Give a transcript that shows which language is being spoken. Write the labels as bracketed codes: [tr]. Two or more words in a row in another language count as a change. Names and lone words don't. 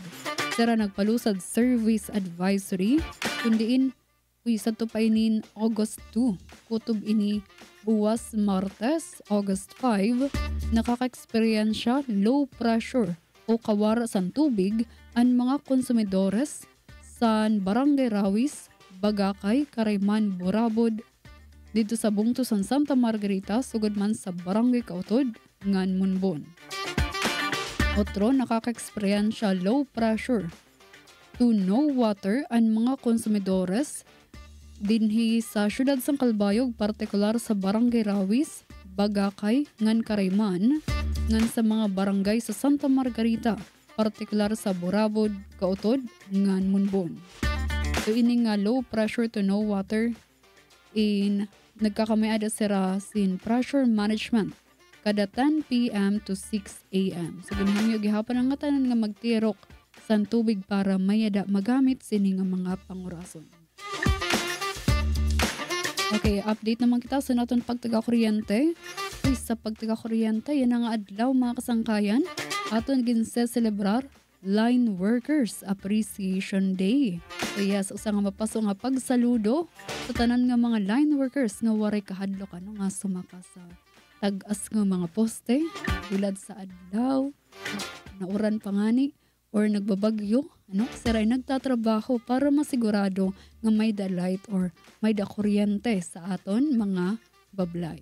[war] Sira nagpalusad [en] service advisory [war] kundiin sa tupainin August 2 kutob ini buwas Martes August 5 nakaka-experiensya [en] low pressure [war] o kawara sa tubig ang mga konsumidores sa Barangay Rawis, Bagakay, Carayman, Burabod dito sa bungto sa Santa Margarita sugod man sa Barangay Kautod ngan Munbon. Otro, nakaka-experiensya [en] low pressure to no water [war] ang mga konsumidores dinhi sa syudad sang Calbayog, partikular sa Barangay Rawis, Bagakay, ngan Carayman, ngan sa mga barangay sa Santa Margarita, partikular sa Burabod, Kautod, ngan Munbon. So ini nga [en] low pressure to no water [war] in nagkakamayada sira sin [en] pressure management [war] kada 10 p.m. [en] to 6 a.m. [war] So ginhamyo gihapon ang tanan nga magtirok sa tubig para mayada magamit sini nga mga pangurason. Okay, update naman kita sa naton pagtaga-kuryente. Sa pagtaga-kuryente, yan ang adlaw mga kasangkayan. Aton ginse-celebrar Line Workers Appreciation Day. [en] So yes, [war] usa nga mapaso nga pagsaludo sa tanan nga mga [en] line workers [war] nga waray kahadlok nga sumaka sa tag-as nga mga poste, bulad sa adlaw, nauran pangani, or nagbabagyo, siray nagtatrabaho para masigurado nga may da light or may da kuryente sa aton mga bablay.